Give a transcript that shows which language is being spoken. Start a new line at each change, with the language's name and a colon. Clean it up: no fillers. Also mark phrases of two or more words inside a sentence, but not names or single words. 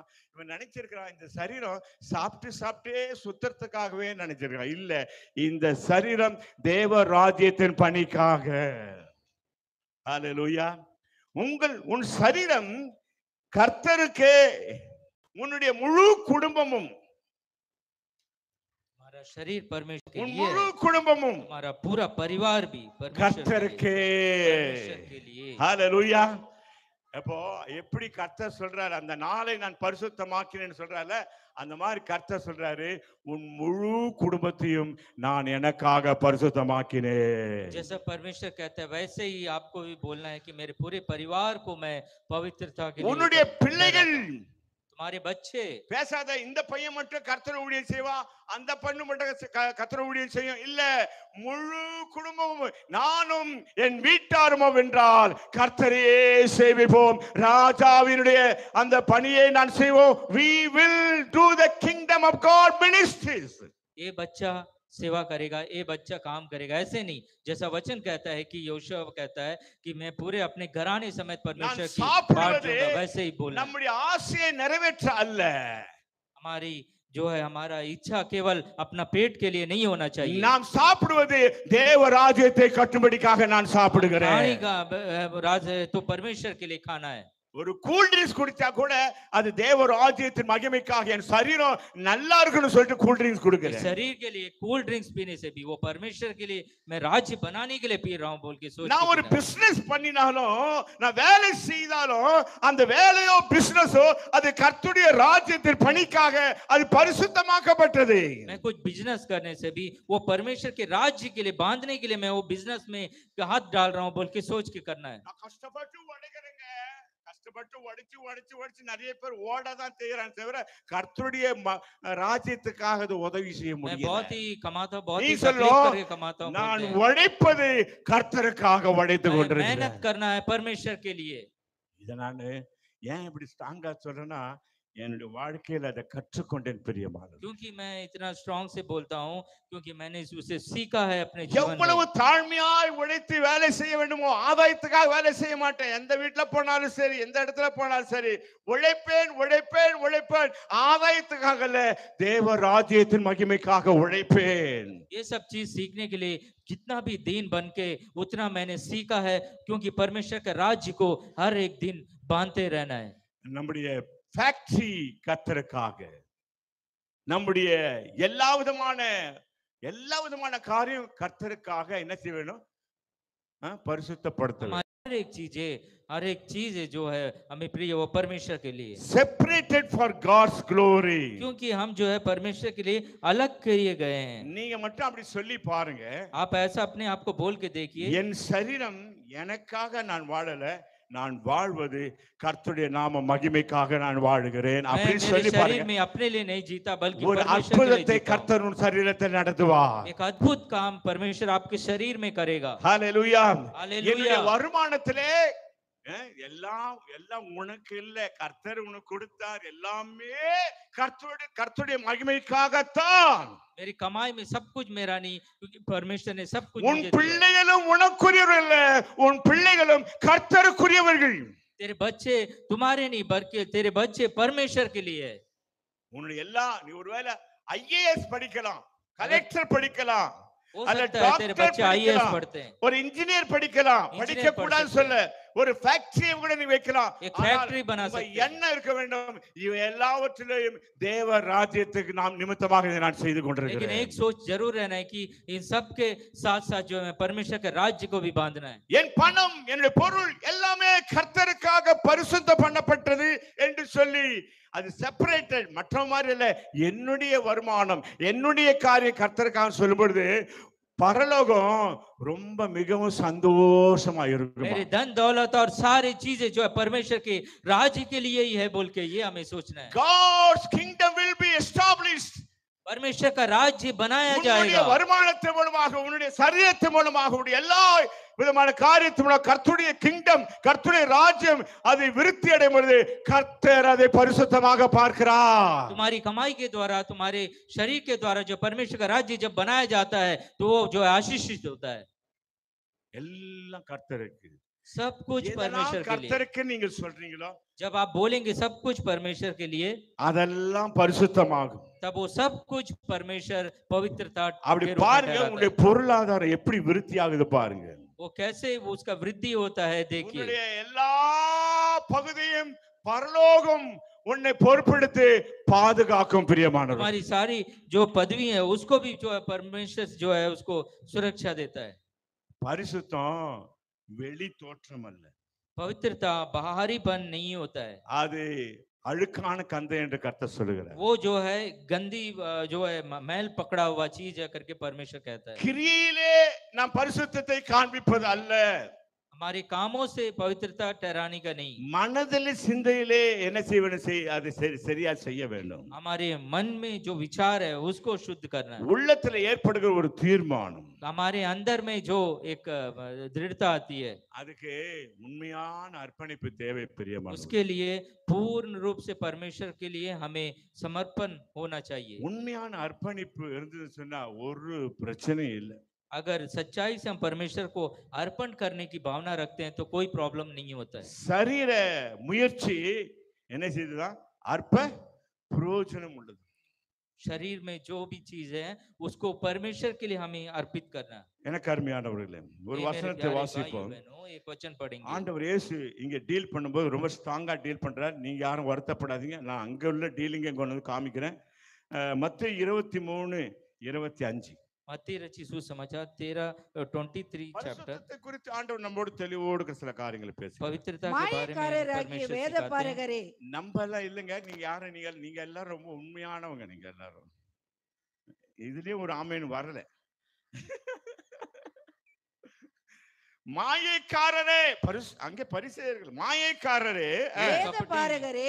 Tamil: இவன் நினைச்சிருக்கிறான் இந்த சரீரம் சாப்பிட்டே சுத்தறதுக்காகவே நினைச்சிருக்கான். இல்ல, இந்த சரீரம் தேவ ராஜ்யத்தின் பணிக்காக. ஹல்லேலூயா. உன் சரீரம் கர்த்தருக்கு, உன்னுடைய முழு குடும்பமும்,
Hindi: शरीर परमेश्वर के लिए,
Tamil: मुழு குடும்பமும்,
Hindi: हमारा पूरा परिवार भी परमेश्वर के लिए. हालेलुया.
Tamil: அப்போ எப்படி கர்த்தர் சொல்றாரு, அந்த நாளை நான் பரிசுத்தமாக்கினேன்னு சொல்றாருல, அந்த மாதிரி கர்த்தர் சொல்றாரு, உன் முழு குடும்பத்தையும் நான் எனக்காக பரிசுத்தமாக்கினேன்.
Hindi: जैसा परमेश्वर कहता है वैसे ही आपको भी बोलना है कि मेरे पूरे परिवार को मैं पवित्रता के लिए,
Tamil: உன்னுடைய பிள்ளைகள்,
Hindi: तुम्हारे बच्चे,
Tamil: பேசாத இந்த பையன் மட்டும் கர்த்தர் ஊழியம் செய்வா, அந்த பெண்ணு மட்டும் கர்த்தர் ஊழியம் செய்யும், இல்ல முழு குடும்பமும் நானும் என் வீட்டாருமோ வென்றால் கர்த்தரையே சேவிப்போம், ராஜாவினுடைய அந்த பணியை நான் செய்வோம்.
English: we will do the kingdom of God ministries.
Hindi: ये बच्चा सेवा करेगा, ये बच्चा काम करेगा, ऐसे नहीं। जैसा वचन कहता है कि योशुआ कहता है कि मैं पूरे अपने घराने समेत परमेश्वर की बाट दूंगा, वैसे ही बोलना।
Tamil: நம்முடைய ஆசையை நிறைவேற்ற அல்ல,
Hindi: हमारी जो है हमारा इच्छा केवल अपना पेट के लिए नहीं होना चाहिए।
Tamil: நாம் சாப்பிடுவது தேவ ராஜ்யத்தை கட்டும்படிக்காக நான் சாப்பிடுகிறேன்।
Hindi: खाने का राज है तो परमेश्वर के लिए खाना है।
Tamil: ஒரு
English: cool drinks
Tamil: குடிச்சா கூட அது தேவ ராஜ்யத்தின் மகிமைக்காக, என் சரீரம் நல்லா இருக்குன்னு சொல்லிட்டு
English: cool drinks
Tamil: குடிக்கிறேன்।
Hindi: शरीर के लिए
English: cool drinks
Hindi: पीने से भी वो परमेश्वर के लिए मैं राज्य बनाने के लिए पी रहा हूं बोल के सोच।
Tamil: நான் ஒரு பிசினஸ் பண்ணினாலும், நான் வேலை செய்தாலும், அந்த வேலையோ பிசினஸோ அது கர்த்தருடைய ராஜ்யத்தின் பணிக்காக, அது பரிசுத்தமாக்கப்பட்டது।
Hindi: मैं कुछ बिजनेस करने से भी वो परमेश्वर के राज्य के लिए बांधने के लिए मैं वो बिजनेस में हाथ डाल रहा हूं बोल के सोच के करना है।
Tamil: நான் கஷ்டப்பட்டு உடைக்கிறேங்க, கஷ்டப்பட்டு உடைச்சு நிறைய பேர் ஓடதான் செய்யறாங்க தவிர கர்த்தருடைய ராஜ்யத்துக்காக அது உதவி செய்ய முடியல।
Hindi: मैं बहुत ही कमाता हूं, बहुत ही तकलीफ करके कमाता हूं,
Tamil: நான் உழைப்பது கர்த்தருக்காக உழைத்து கொண்டிருக்கிறேன்।
Hindi: मेहनत करना है परमेश्वर के लिए।
Tamil: இத நான் ஏன் இப்படி ஸ்ட்ராங்கா சொல்றேன்னா, என்னுடைய வாழ்க்கையில அதை கற்றுக்கொண்டேன் பிரியமானவர்களே।
Hindi: क्योंकि मैं इतना स्ट्रांग से बोलता हूं क्योंकि मैंने उसे सीखा है अपने जीवन में।
Tamil: எவ்வளவு தாழ்மையாய் உழைத்து வேலை செய்ய வேண்டுமோ, ஆதாயத்துக்காக வேலை செய்ய மாட்டேன்। எந்த வீட்டுல போனாலும் சரி, எந்த இடத்துல போனாலும் சரி, உழைப்பேன் உழைப்பேன் உழைப்பேன், ஆதாயத்துக்காக அல்ல, தேவ ராஜ்யத்தின் மகிமைக்காக உழைப்பேன்।
Hindi: ये सब चीज सीखने के लिए जितना भी दिन बन के उतना मैंने सीखा है, क्योंकि परमेश्वर का राज्य को हर एक दिन बांधते रहना है।
Tamil: நம்முடைய ஃபேக்டரி கர்த்தருக்காக, நம்முடைய எல்லா விதமான காரியம் கர்த்தருக்காக என்ன செய்ய வேணும், பரிசுத்தப்படுத்த வேண்டும்।
Hindi: हर एक चीजें हर एक चीज है जो है हमें प्रिय वो परमेश्वर के लिए,
English: separated for God's glory.
Hindi: क्योंकि हम जो है परमेश्वर के लिए अलग किए गए हैं।
Tamil: நீங்க மட்டும் அப்படி சொல்லி பாருங்க,
Hindi: आप ऐसा अपने आप को बोल के देखिए,
Tamil: என் சரீரம் எனக்காக நான் வாழல, நான் வாழ்வது கர்த்தருடைய நாம மகிமைக்காக நான் வாழுகிறேன்
Hindi: मैं
Tamil: அப்படின்னு
Hindi: मेरे
Tamil: சொல்லி
Hindi: शरीर
Tamil: பாருங்க.
Hindi: में अपने लिए नहीं जीता बल्कि
Tamil: ஒரு
Hindi: परमेश्वर के लिए
Tamil: அற்புதத்தை
Hindi: जीता हूं।
Tamil: கர்த்தர் உன் சரீரத்தை நடத்துவார்.
Hindi: एक अद्भुत काम परमेश्वर आपके शरीर में करेगा।
Tamil: ஹalleluya.
Hindi: हालेलुया।
Tamil: என்னுடைய வருமானத்திலே எல்லாம் எல்லாம் உனக்கு இல்ல, கர்த்தர் உனக்கு கொடுத்தார், எல்லாமே கர்த்தருடைய மகிமைக்காகத்தான்।
Hindi: मेरी कमाई में सब कुछ मेरा नहीं, क्योंकि परमेश्वर ने सब कुछ
Tamil: உன்
Hindi: मुझे दिया।
Tamil: பிள்ளைகளும் உனக்குரியவர்கள் இல்ல, உன் பிள்ளைகளும் கர்த்தருக்குரியவர்கள்।
Hindi: तेरे बच्चे तुम्हारे नहीं बल्कि तेरे बच्चे परमेश्वर के लिए है।
Tamil: உன்னுடைய எல்லாம் நீ ஒருவேளை ஐஏஎஸ் படிக்கலாம், கலெக்டர் படிக்கலாம்,
Hindi: हो
Tamil: அல்ல
Hindi: सकता है तेरे
Tamil: டாக்டர்
Hindi: बच्चे आईएएस
Tamil: படிக்கலாம்,
Hindi: पढ़ते हैं,
Tamil: ஒரு இன்ஜினியர் படிக்கலாம்,
Hindi: इंजीनियर
Tamil: படிக்க
Hindi: पढ़
Tamil: கூடாது
Hindi: सकते
Tamil: சொல்ல, ஒரு ஃபேக்டரி கூட நீ வைக்கலாம்,
Hindi: एक फैक्ट्री बना
Tamil: உங்க
Hindi: सकते हैं।
Tamil: எண்ணம் இருக்க வேண்டும், இவை எல்லாவற்றிலும் தேவ ராஜ்யத்துக்கு நாம் நிமித்தமாக இதை நான் செய்து
Hindi: लेकिन
Tamil: கொண்டிருக்கிறேன்।
Hindi: एक सोच जरूर रहना है कि इन सब के साथ साथ जो है परमेश्वर के राज्य को भी बांधना है।
Tamil: என் பணம் என்னுடைய பொருள் எல்லாமே கர்த்தருக்காக பரிசுத்த பண்ணப்பட்டது என்று சொல்லி அது செப்பரேட்டட், மற்ற மாதிரி இல்ல, என்னுடைய வருமானம் என்னுடைய காரியம் கர்த்தருக்காக சொல்லும்போது பரலோகம் ரொம்ப மிகவும் சந்தோஷமா இருக்கும்।
Hindi: मेरे धन दौलत और सारी चीजें जो है परमेश्वर के राज्य के लिए ही है बोल के ये हमें सोचना है।
English: God's kingdom will be established.
Hindi: परमेश्वर का राज्य बनाया
Tamil: உன்னுடைய
Hindi: जाएगा।
Tamil: வருமானத்தின் மூலமாக, உன்னுடைய சரீரத்தின் மூலமாக, உன்னுடைய எல்லா விதமான காரியத்தின் மூலம் கர்த்தருடைய கிங்டம், கர்த்தருடைய ராஜ்யம் அது விருத்தி அடையும் பொழுது கர்த்தர் அதை பரிசுத்தமாக பார்க்கிறார்।
Hindi: तुम्हारी कमाई के द्वारा, तुम्हारे शरीर के द्वारा जो परमेश्वर का राज्य जब बनाया जाता है तो वो जो है आशीषित होता है।
Tamil: எல்லாம் கர்த்தருக்கு,
Hindi: सब कुछ परमेश्वर के लिए।
Tamil: கர்த்தருக்கு நீங்க சொல்றீங்களோ
Hindi: जब आप बोलेंगे सब कुछ परमेश्वर के लिए,
Tamil: அதெல்லாம் பரிசுத்தமாகும்।
Hindi: तब वो सब कुछ परमेश्वर पवित्रता
Tamil: அப்படி
Hindi: के रूप में
Tamil: பாருங்க,
Hindi: ठहराता
Tamil: உங்களுடைய
Hindi: है।
Tamil: பொருளாதாரம் எப்படி விருத்தி ஆகுது பாருங்க।
Hindi: वो कैसे वो उसका वृद्धि होता है देखिए।
Tamil: உன்னுடைய எல்லா பகுதியும் பரலோகம் உன்னை பொறுப்பெடுத்து பாதுகாக்கும் பிரியமானவர்।
Hindi: हमारी सारी जो पदवी है उसको भी जो है परमेश्वर जो है उसको सुरक्षा देता है।
Tamil: பரிசுத்தம் வெளி தோற்றம் அல்ல,
Hindi: पवित्रता बाहरीपन नहीं होता है,
Tamil: அது அழுக்கான கந்தை என்று கர்த்தர் சொல்லுகிறார்।
Hindi: वो जो है गंदी जो है मैल पकड़ा हुआ चीज है करके परमेश्वर कहता है।
Tamil: கிரியிலே நாம் பரிசுத்தத்தை காண்பிப்பது அல்ல,
Hindi: हमारे कामों से पवित्रता ठहराने का नहीं,
Tamil: மனதிலே சிந்தையிலே என்ன செய்வது அதை சரியா செய்ய வேண்டும்।
Hindi: हमारे मन में जो विचार है उसको शुद्ध करना है।
Tamil: உள்ளத்துல ஏற்படுகிற ஒரு தீர்மானம்,
Hindi: हमारे अंदर में जो एक दृढ़ता आती है,
Tamil: அதுக்கு உண்மையான அர்ப்பணிப்பு தேவை பிரியமானவர்।
Hindi: उसके लिए पूर्ण रूप से परमेश्वर के लिए हमें समर्पण होना चाहिए।
Tamil: உண்மையான அர்ப்பணிப்பு இருந்ததுன்னு சொன்னா ஒரு பிரச்சனையும் இல்லை।
Hindi: अगर सच्चाई से हम परमेश्वर को अर्पण करने की भावना रखते हैं तो कोई प्रॉब्लम नहीं होता है।
Tamil: சரீர முயற்சி என்ன செய்யுதுதான் அற்ப பிரயோஜனம் உள்ளது।
Hindi: शरीर में जो भी चीज है उसको परमेश्वर के लिए हमें अर्पित करना।
Tamil: எனக்கு அருமையானவர்களே, ஒரு
Hindi: ये मेरे
Tamil: வசனத்தை
Hindi: प्यारे
Tamil: வாசிப்போம்।
Hindi: भाइयों बहनों, एक वचन पढ़ेंगे।
Tamil: ஆண்டவர் இயேசு இங்க டீல் பண்ணும்போது ரொம்ப ஸ்ட்ராங்கா டீல் பண்றார்। நீங்க யாரும் வருத்தப்படாதீங்க, நான் அங்க உள்ள டீலிங்க கொண்டு வந்து காமிக்கிறேன்। மத்தேயு 23:25
Hindi: मत्ती रची सुसमाचार 13:23 चैप्टर।
Tamil: பரிசுத்தத்தை குறித்து ஆண்டவர் நம்மோடு தெளிவோடு சில காரியங்களை பேசுகிறார்।
Hindi: पवित्रता के बारे में
Tamil: மாயக்காரராகிய
Hindi: परमेश्वर
Tamil: வேத
Hindi: सिखाते हैं।
Tamil: பாரகரே, நம்ம எல்லாம் இல்லைங்க, நீங்க யாரும் நீங்க எல்லாரும் ரொம்ப உண்மையானவங்க, நீங்க எல்லாரும் இதுலயும் ஒரு ஆமேன்னு வரல। மாயக்காரரே, அங்கே பரிசேயர்கள், மாயக்காரரே, வேத பாரகரே,